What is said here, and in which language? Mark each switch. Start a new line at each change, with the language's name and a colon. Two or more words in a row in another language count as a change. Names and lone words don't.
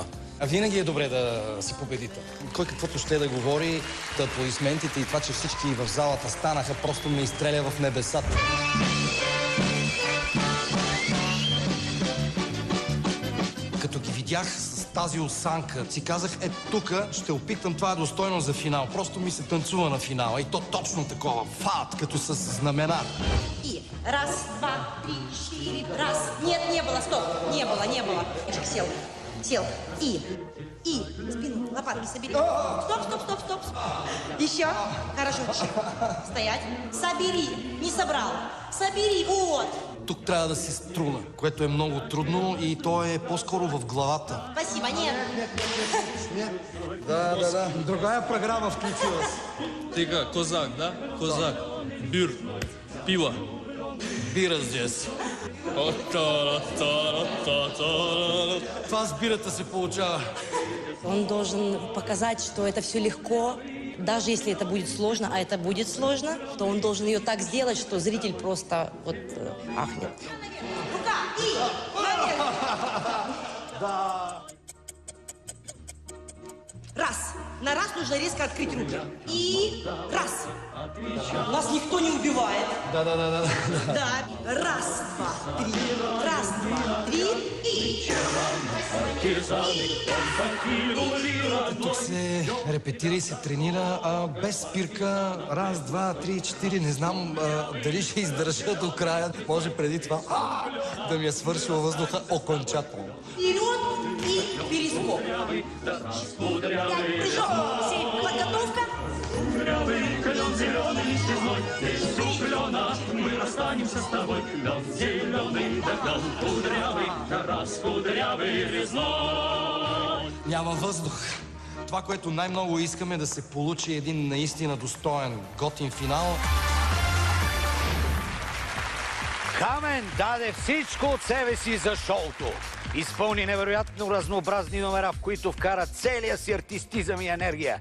Bulgarian: А винаги е добре да си победител. Кой каквото ще да говори, аплодисментите и това, че всички в залата станаха, просто ме изстреля в небесата. Като ги видях с тази осанка, си казах, тука ще опитам, това е достойно за финал. Просто ми се танцува на финала и то точно такова, фат, като с знамена.
Russian: И раз, два, три, четыре, раз. Нет, не было, стоп, не было. Ежик сел. И, спину, лопатки собери. Стоп. Еще, хорошо, стоять. Собери, не собрал. Собери, вот.
Bulgarian: Тук трябва да се струна, което е много трудно и то е по-скоро в главата.
Russian: Спасибо, нет. Да. Другая програма включилась. Ты как, козак, да? Козак. Бюр. Пиво. Бира здесь.
Bulgarian: Това с бирата се получава.
Russian: Он должен показать, что это все легко, даже если это будет сложно, а это будет сложно, то он должен ее так сделать, что зритель просто вот ахнет. Рука, и, наверх. Да. Раз. На раз нужно резко открыть руки. И раз. Нас никто не убивает. Да. Да. Раз, два, три. Раз, два, три. И...
Bulgarian: Тук се репетира и се тренира без спирка. Раз, два, три, четири. Не знам дали ще издържа до края. Може преди това да ми е свършил въздуха окончателно.
Russian: Вперед и перескоп. Прыжок. Подготовка. Клен зеленый и честной, из уклена мы расстанемся с тобой. Клен зеленый, да клен кудрявый, раз кудрявый резной.
Bulgarian: Няма въздух. Това, което най-много искаме да се получи един наистина достоен, готин финал. Камен даде всичко от себе си за шоуто. Изпълни невероятно разнообразни номера, в които вкара целия си артистизъм и енергия.